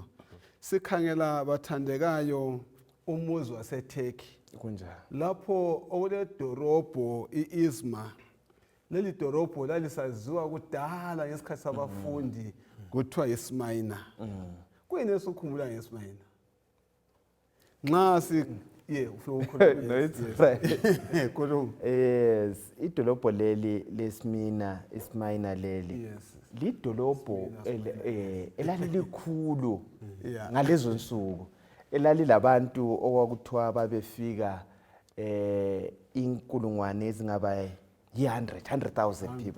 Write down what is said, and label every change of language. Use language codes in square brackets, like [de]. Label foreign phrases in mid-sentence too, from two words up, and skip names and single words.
[nd] Sikhangela abathandekayo umuzi waseTurkey. Kunjani? Lapho okule dorobho iIzmir. Leli dorobho lalisaziwa kudala ngesikhathi sabafundi kuthiwa iSmyrna. Kuyini esukhumbula ngeSmyrna? Nxa si [en] No, it's right. Yes, [nd] idolobho leli leSmyrna, iSmyrna leli. [en] Yes. [nd] Lidolobho elalilikhulu ngalezo nsuku. Elalilabantu okwakuthiwa babefika inkulungwane ezingaba 100,000 people.